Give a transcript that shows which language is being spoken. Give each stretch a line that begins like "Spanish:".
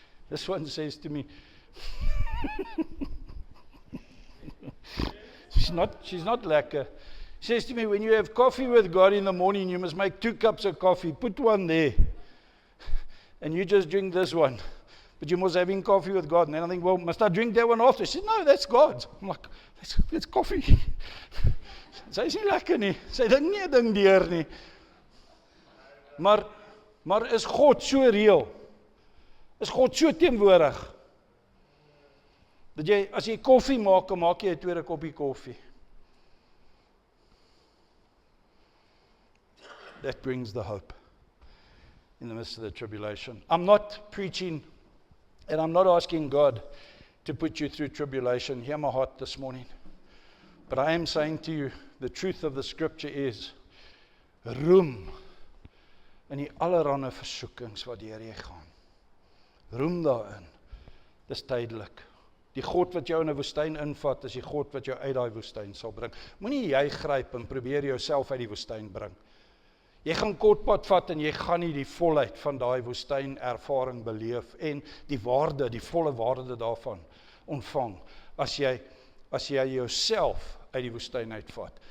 English: This one says to me, she's not lekker. She says to me, when you have coffee with God in the morning, you must make 2 cups of coffee. Put one there. And you just drink this one. But you must having coffee with God. And then I think, well, must I drink that one after? She said, no, that's God's. I'm like, that's coffee.
Afrikaans: Sy is nie lekker nie. Sy dink nie 'n ding deur nie. Maar is God so reël? Is God so teenwoordig? Dat jy, as jy koffie maak, maak jy 'n tweede koppie koffie.
English: That brings the hope in the midst of the tribulation. I'm not preaching, and I'm not asking God to put you through tribulation. Hear my heart this morning. But I am saying to you, the truth of the scripture is,
Afrikaans: Roem in die allerhande versoekings wat deur jy gaan. Roem daarin. Dis tydelik. Die God wat jou in 'n woestyn invat, is die God wat jou uit daai woestyn sal bring. Moenie jy gryp en probeer jouself uit die woestyn bring. Jy gaan kortpad vat en jy gaan nie die volheid van daai woestyn ervaring beleef en die volle waarde daarvan ontvang as jy jouself uit die woestyn uitvat.